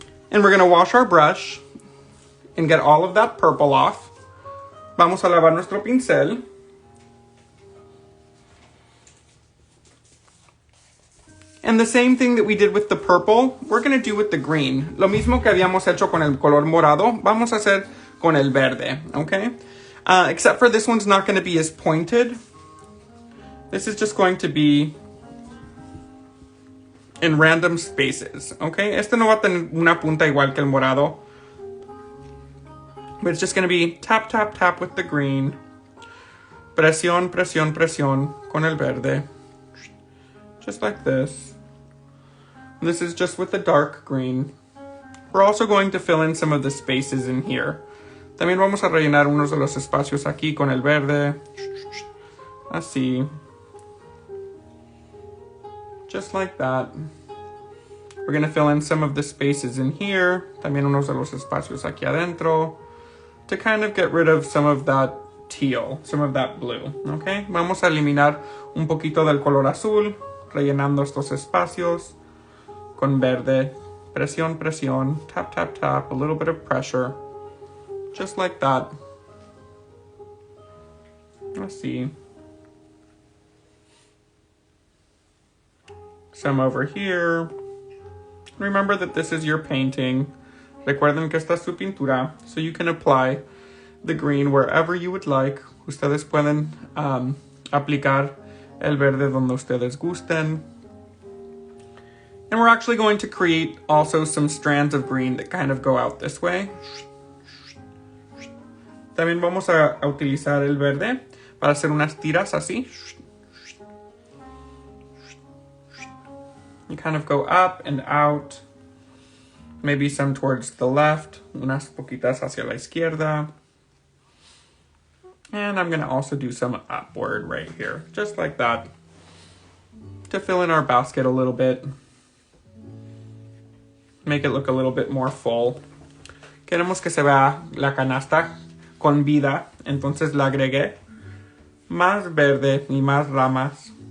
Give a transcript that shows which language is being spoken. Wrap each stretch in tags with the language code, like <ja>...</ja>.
<en>And we're going to wash our brush and get all of that purple off.</en> <es>Vamos a lavar nuestro pincel.</es> <en>And the same thing that we did with the purple, we're going to do with the green.</en> <es>Lo mismo que habíamos hecho con el color morado, vamos a hacer con el verde, okay?</es> <en>Except for this one's not going to be as pointed. This is just going to be in random spaces, okay?</en> <es>Este no va a tener una punta igual que el morado.</es> <en>But it's just going to be tap, tap, tap with the green.</en> <es>Presión, presión, presión con el verde.</es> <en>Just like this. This is just with the dark green. We're also going to fill in some of the spaces in here.</en> <es>También vamos a rellenar unos de los espacios aquí con el verde. Así.</es> <en>Just like that. We're going to fill in some of the spaces in here.</en> <es>También unos de los espacios aquí adentro.</es> <en>To kind of get rid of some of that teal, some of that blue, okay?</en> <es>Vamos a eliminar un poquito del color azul, rellenando estos espacios con verde. Presión, presión,</es> <en>tap, tap, tap, a little bit of pressure. Just like that.</en> <es>Así.</es> <en>Some over here. Remember that this is your painting.</en> <es>Recuerden que esta es su pintura,</es> <en>so you can apply the green wherever you would like.</en> <es>Ustedes pueden aplicar el verde donde ustedes gusten.</es> <en>And we're actually going to create also some strands of green that kind of go out this way.</en> <es>También vamos a utilizar el verde para hacer unas tiras así.</es> <en>You kind of go up and out. Maybe some towards the left,</en> <es>unas poquitas hacia la izquierda.</es> <en>And I'm going to also do some upward right here, just like that, to fill in our basket a little bit. Make it look a little bit more full.</en> <es>Queremos que se vea la canasta con vida, entonces le agregué más verde y más ramas.</es>